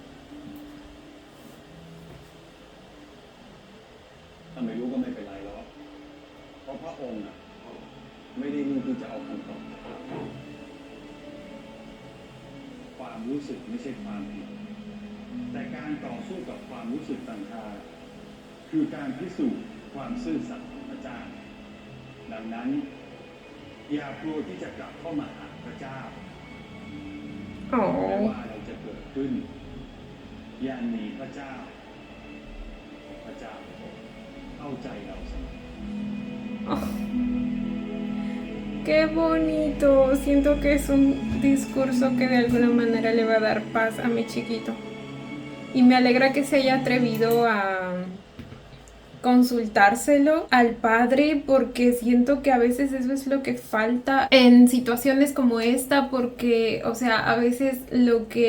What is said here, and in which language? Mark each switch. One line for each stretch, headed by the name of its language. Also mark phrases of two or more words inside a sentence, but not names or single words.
Thai: ถ้าไม่รู้ก็ไม่เป็นไรหรอกเพราะพระองค์น่ะไม่ได้มีที่จะเอาคำตอบจากเราความรู้สึกไม่ใช่ความผิดแต่การต่อสู้กับความรู้สึกต่างหากคือการพิสูจน์ความซื่อสัตย์ของพระเจ้า ดังนั้น อย่ากลัวที่จะกลับเข้ามาหาพระเจ้า อ๋อ ไม่ว่าอะไรจะเกิดขึ้น อย่าหนีพระเจ้าพระเจ้าเข้าใจเราเสมอ
Spanish: Qué bonito. Siento que es un discurso que de alguna manera le va a dar paz a mi chiquito. Y me alegra que se haya atrevido a consultárselo al padre porque siento que a veces eso es lo que falta en situaciones como esta porque, o sea, a veces lo que